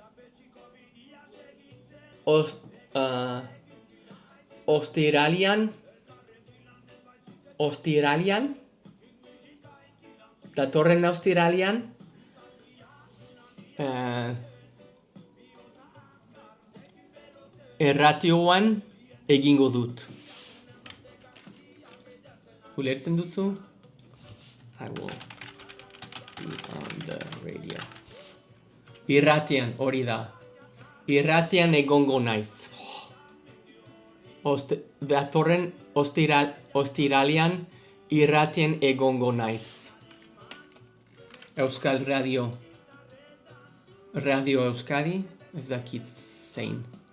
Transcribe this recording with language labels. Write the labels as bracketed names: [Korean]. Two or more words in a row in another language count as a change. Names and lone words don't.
[Basque] Ostiralian, datorren Ostiralian, erratioan egingo dut. Ulertzen duzu? [English] I will be on the radio. [Basque] Irratian, hori da. Irratian egongo naiz. datorren ostiralean irratien egongo naiz. Euskal Radio Euskadi, ez dakit zein.